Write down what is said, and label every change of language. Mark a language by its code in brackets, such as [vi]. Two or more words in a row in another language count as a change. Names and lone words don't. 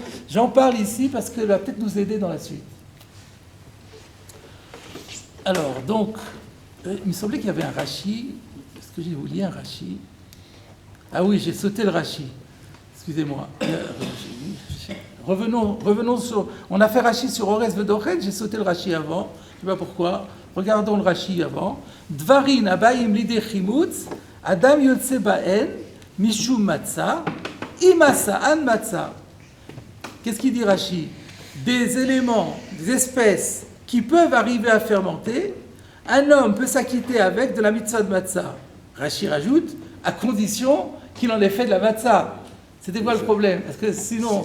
[fr] J'en parle ici parce qu'elle va peut-être nous aider dans la suite. Alors, donc, il me semblait qu'il y avait un Rashi. Est-ce que j'ai oublié un Rashi? Ah oui, j'ai sauté le Rashi. Excusez-moi. Revenons sur... On a fait Rashi sur Ores Vedochet, j'ai sauté le Rashi avant. Je ne sais pas pourquoi. Regardons le Rashi avant. [he] דברים הבאים לידי חימוץ, אדם יוצא בהן, משום מצה, אם עשאן מצה. [fr] Qu'est-ce qu'il dit Rashi? Des éléments, des espèces qui peuvent arriver à fermenter, un homme peut s'acquitter avec de la mitzvah de matzah. Rashi rajoute, à condition qu'il en ait fait de la matzah. C'était quoi le problème? Parce que sinon,